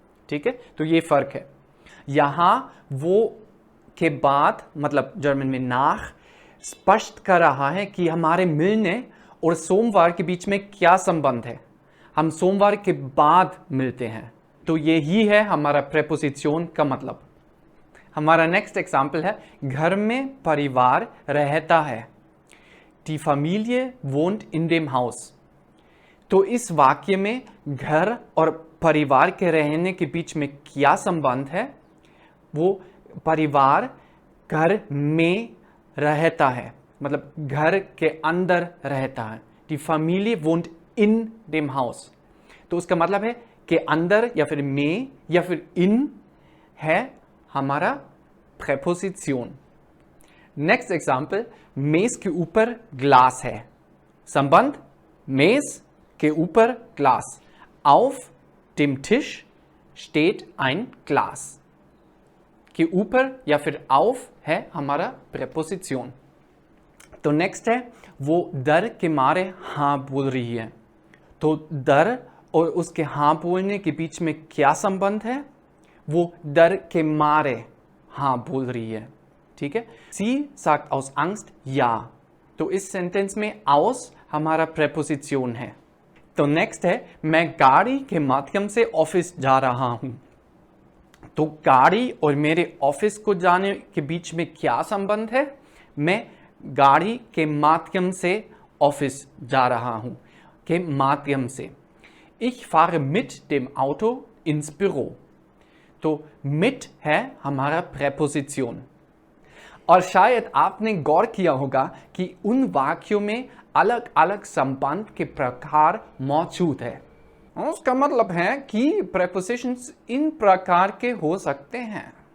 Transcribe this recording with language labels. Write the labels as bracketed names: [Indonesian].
[Hindi] ठीक है, तो ये फर्क है। यहाँ वो के बाद मतलब जर्मन में nach स्पष्ट कर रहा है कि हमारे मिलने और सोमवार के बीच में क्या संबंध है। हम सोमवार के बाद मिलते हैं, तो यही है हमारा प्रेपोजिशन का मतलब। हमारा नेक्स्ट एग्जाम्पल है घर में परिवार रहता है। [German] Die Familie wohnt in dem Haus। [Hindi] तो इस वाक्य में घर और परिवार के रहने के बीच में क्या संबंध है? वो परिवार घर में रहता है, मतलब घर के अंदर रहता है। [German] Die Familie wohnt in dem Haus। [Hindi] तो उसका मतलब है कि अंदर या फिर में या फिर इन है हमारा प्रेपोजिशन। नेक्स्ट एग्जाम्पल, मेज के ऊपर ग्लास है। संबंध मेज के ऊपर glass. [German] Auf dem Tisch steht ein Glas। [Hindi] के ऊपर या फिर auf है हमारा प्रेपोजिशन। तो नेक्स्ट है वो डर के मारे हाँ बोल रही है। तो डर और उसके हाँ बोलने के बीच में क्या संबंध है? वो डर के मारे हाँ बोल रही है। ठीक है, [German] Sie sagt aus Angst ja। [Hindi] तो इस सेंटेंस में aus हमारा प्रेपोजिशन है। तो नेक्स्ट है मैं गाड़ी के माध्यम से ऑफिस जा रहा हूं। तो गाड़ी और मेरे ऑफिस को जाने के बीच में क्या संबंध है? मैं गाड़ी के माध्यम से ऑफिस जा रहा हूं, के माध्यम से। [German] Ich fahre mit dem Auto ins Büro। [Hindi] तो mit है हमारा प्रेपोजिशन। और शायद आपने गौर किया होगा कि उन वाक्यों में अलग अलग संबंध के प्रकार मौजूद है। उसका मतलब है कि प्रेपोजिशंस इन प्रकार के हो सकते हैं।